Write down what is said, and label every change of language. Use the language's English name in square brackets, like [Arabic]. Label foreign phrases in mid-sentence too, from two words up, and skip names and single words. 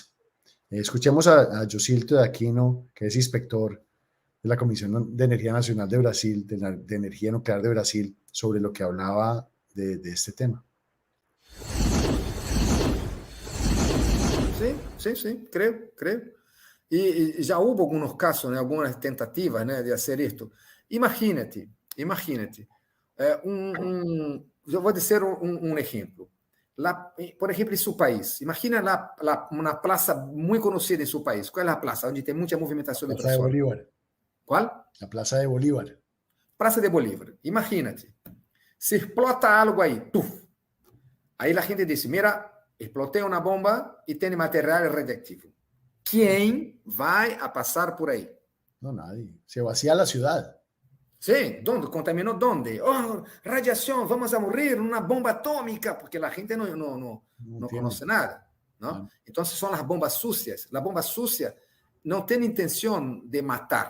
[Spanish] Escuchemos a Yosilto de Aquino, que es inspector de la Comisión de Energía Nacional de Brasil, de Energía Nuclear de Brasil, sobre lo que hablaba de este tema. Sí, creo. [Portuguese] E já houve alguns casos, né, algumas tentativas, né, de fazer isto. Imagínate, eu vou dizer um exemplo. Lá, por exemplo, em seu país, imagina uma praça muito conhecida em seu país. Qual é a praça? Onde tem muita movimentação de [Spanish] Plaza de [Portuguese] pessoas. Bolívar. Qual? [Spanish] La Plaza de Bolívar. [Portuguese] Praça de Bolívar. [Spanish] Imagínate, se explota algo aí, tuf. [Portuguese] Aí a gente diz, mira, explotei uma bomba e tem material radioactivo. [Spanish] ¿Quién va a pasar por ahí? No, nadie. Se vacía la ciudad. Sí, ¿dónde? ¿Contaminó dónde? Oh, radiación, vamos a morir, una bomba atómica, porque la gente no conoce nada, ¿no? Entonces son las bombas sucias. La bomba sucia no tiene intención de matar.